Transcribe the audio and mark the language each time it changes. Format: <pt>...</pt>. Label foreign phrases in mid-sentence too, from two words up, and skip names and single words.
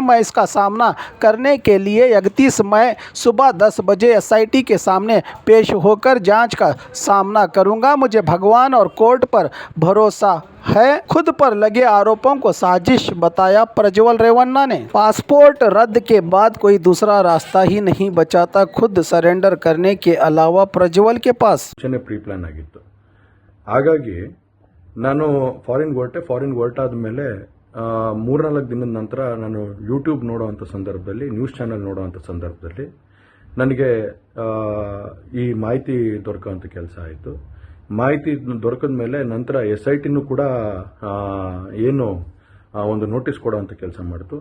<hi>मैं इसका सामना करने के लिए 31 मई सुबह 10 बजे एसआईटी के सामने पेश होकर जांच का सामना करूंगा। मुझे भगवान और कोर्ट पर भरोसा है। खुद पर लगे आरोपों को साजिश बताया प्रज्वल रेवन्ना ने। पासपोर्ट रद्द के बाद कोई दूसरा रास्ता ही नहीं बचा था खुद सरेंडर करने के अलावा प्रज्वल के पास।</hi> <en>pre plan</en> <kn>ಆಗಿತ್ತು। ಹಾಗಾಗಿ ನಾನು ಫಾರಿನ್ ಹೊರಟೆ ಆದಮೇಲೆ 3-4 ದಿನದ ನಂತರ ನಾನು ಯೂಟ್ಯೂಬ್ ನೋಡುವಂತ ಸಂದರ್ಭದಲ್ಲಿ,</kn> <en>news channel</en> <kn>ನೋಡುವಂತ ಸಂದರ್ಭದಲ್ಲಿ ನನಗೆ ಈ ಮಾಹಿತಿ ದೊರಕುವಂತ ಕೆಲಸ ಆಯಿತು। ಮಾಹಿತಿ ದೊರಕಿದ ಮೇಲೆ ನಂತರ ಎಸ್ಐಟಿನೂ ಕೂಡ ಏನು ಒಂದು ನೋಟಿಸ್ ಕೊಡುವಂತ ಕೆಲಸ ಮಾಡಿತು।</kn>